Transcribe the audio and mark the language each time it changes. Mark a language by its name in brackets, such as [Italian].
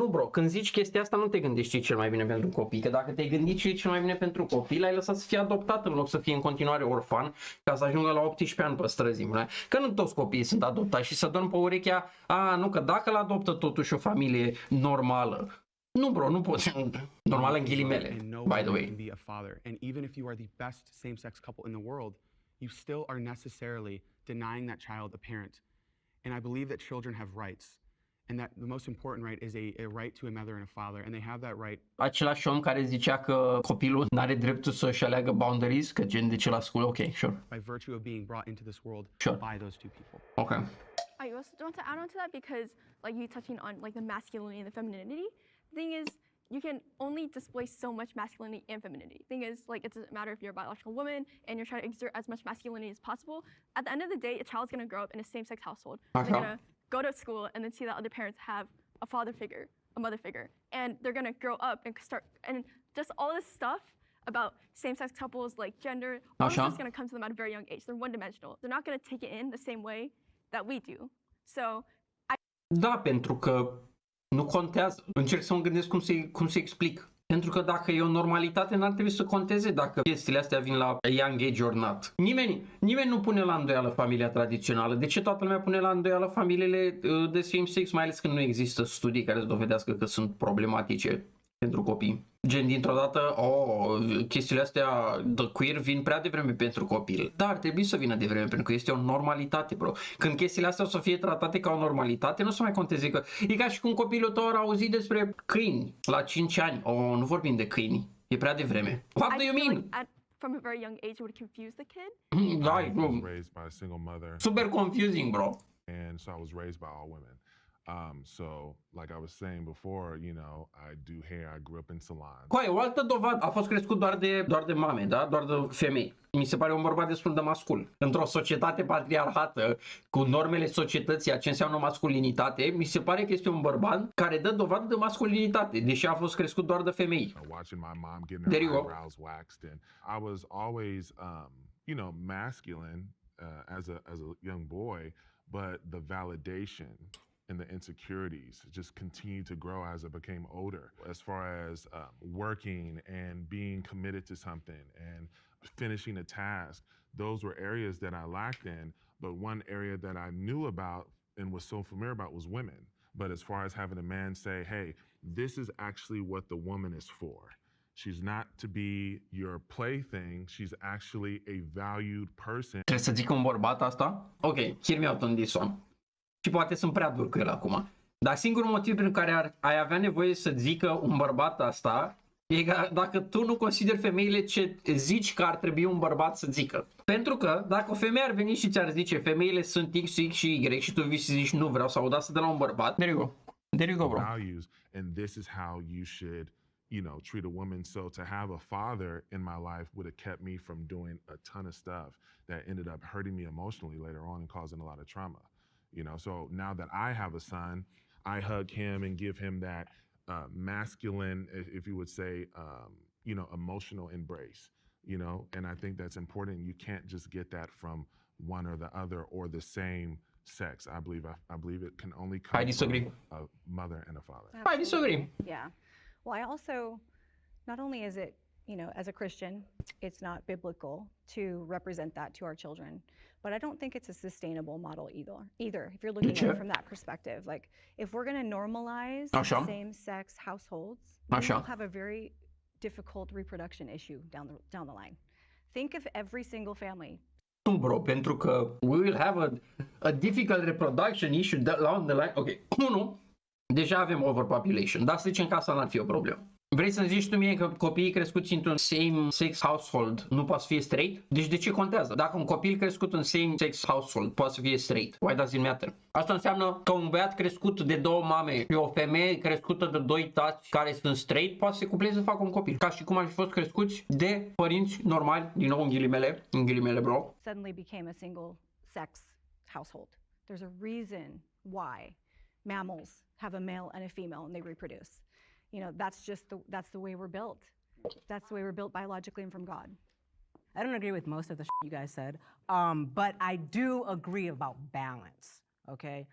[Romanian] Nu, bro, când zici chestia asta nu te gândești ce e cel mai bine pentru copii. Că dacă te-ai gândit ce e cel mai bine pentru copii, l-ai lăsat să fie adoptat în loc să fie în continuare orfan ca să ajungă la 18 ani pe străzi. Că nu toți copiii sunt adoptați și să dorm pe urechea, nu, că dacă l-adoptă totuși o familie normală. Nu, bro, nu poți. Normală în ghilimele, [English] by the way. And even if you are the best same-sex couple in the world, you still are necessarily denying that child a parent. And I believe that children have rights. And that the most important right is a right to a mother and a father. And they have that right. [Romanian] Același om care zicea că copilul n-are dreptul să-și aleagă boundaries, că gen de ce la school, ok, sure. [English] By virtue of being brought into this world by those two people. Okay. I also want to add on to that because like you touching on like the masculinity and the femininity, the thing is you can only display so much masculinity and femininity. Thing is, like, it doesn't matter if you're a biological woman and you're trying to exert as much masculinity as possible. At the end of the day, a child's gonna grow up in a same-sex household. They're gonna go to school and then see that other parents have a father figure, a mother figure, and they're gonna grow up and start, and just all this stuff about same-sex couples, like gender, all this is gonna come to them at a very young age. They're one-dimensional. They're not gonna take it in the same way that we do. So, [Romanian] Da, pentru că nu contează. Încerc să mă gândesc cum să explic. Pentru că dacă e o normalitate, n-ar trebui să conteze dacă chestiile astea vin la [English] young age or not. [Romanian] Nimeni nu pune la îndoială familia tradițională. De ce toată lumea pune la îndoială familiile de same sex, mai ales când nu există studii care să dovedească că sunt problematice pentru copii? Gen, dintr-o dată, chestiile astea de queer vin prea devreme pentru copil. Dar ar trebui să vină devreme, pentru că este o normalitate, bro. Când chestiile astea o să fie tratate ca o normalitate, nu o să mai conteze că... E ca și cum copilul tău a auzit despre câini la 5 ani. Nu vorbim de câini. E prea devreme. [English] What do you mean? Like from a very young age, it would confuse the kid. I was raised by a single mother. Super confusing, bro. And so I was raised by all women. So, like I was saying before, you know, I do hair. I grew up in salons. [Romanian] Coai, o altă dovadă, a fost crescut doar de mame, da? Doar de femei. Mi se pare un bărbat destul de mascul. Într-o societate patriarhată, cu normele societății, a ce înseamnă masculinitate, mi se pare că este un bărbat care dă dovadă de masculinitate, deși a fost crescut doar de femei. [English] Watching my mom getting her eyebrows waxed, and I was always, you know, masculine as a young boy, but the validation and the insecurities just continued to grow as I became older. As far as working and being committed to something and finishing a task, those were areas that I lacked in. But one area that I knew about and was so familiar about was women. But as far as having a man say, hey, this is actually what the woman is for. She's not to be your plaything. She's actually a valued person. [Romanian] Trebuie să zic un bărbat asta? [English] Ok, hear me out on this one. [Romanian] Și poate sunt prea dur cu el acum. Dar singurul motiv pentru care ai avea nevoie să zică un bărbat asta e că dacă tu nu consideri femeile ce zici că ar trebui un bărbat să zică. Pentru că dacă o femeie ar veni și ți-ar zice femeile sunt X, X și Y și tu vii și zici nu vreau să aud asta de la un bărbat, [English] there you go. There you go, bro. Values, and this is how you should, you know, treat a woman. So to have a father in my life would have kept me from doing a ton of stuff that ended up hurting me emotionally later on and causing a lot of trauma. You know, so now that I have a son, I hug him and give him that masculine, if you would say, you know, emotional embrace, you know, and I think that's important. You can't just get that from one or the other or the same sex. I believe it can only come from a mother and a father. I disagree. Yeah. Well, I also, not only is it, you know, as a Christian, it's not biblical to represent that to our children, but I don't think it's a sustainable model either. If you're looking at it from that perspective, like if we're going to normalize same-sex households, we'll have a very difficult reproduction issue down the line. Think of every single family. [Romanian] Nu, bro, pentru că [English] we will have a difficult reproduction issue down the line. [Romanian] Ok, 1, deja avem overpopulation, dar să zicem că asta n-ar fi o problemă. Vrei să-mi zici tu mie că copiii crescuți într-un same-sex household nu poate să fie straight? Deci de ce contează? Dacă un copil crescut în same-sex household poate să fie straight, [English] why does it matter? [Romanian] Asta înseamnă că un băiat crescut de 2 mame și o femeie crescută de 2 tați care sunt straight poate să se cupleze să facă un copil. Ca și cum ar fi fost crescuți de părinți normali, din nou în ghilimele, bro. [English] Suddenly became a single-sex household. There's a reason why mammals have a male and a female and they reproduce. You know, that's the way we're built. That's the way we're built biologically and from God. I don't agree with most of the you guys said, but I do agree about balance, okay?